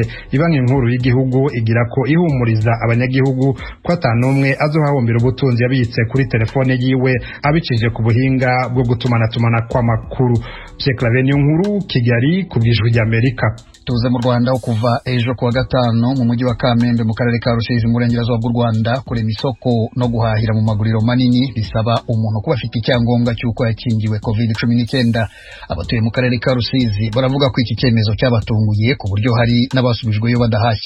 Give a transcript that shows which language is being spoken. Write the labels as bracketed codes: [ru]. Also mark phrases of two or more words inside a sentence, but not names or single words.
[rn] Ibanki Nkuru y'igihugu igira ko ihumuriza abanyagihugu ko atanumwe azohahombera ubutunzi yabitse kuri telefone yiwe abicije ku buhinga bwo gutumana kw'amakuru. Nkuru Kigali ku bw'Ijwi ry'Amerika. [rw] Tuze mu Rwanda kuva ejo kuwa gatanu mu mujyi wa Kamembe mu karere ka Rusizi mu burengerazuba bw'u Rwanda, kurema isoko no guhahira mu maguriro manini bisaba umuntu kuba afite icyangombwa cy'uko yakingiwe COVID-19. Abatuye mu karere ka Rusizi baravuga ko iki cyemezo cyabatunguye ku buryo hari n'abasubijweyo badahashye.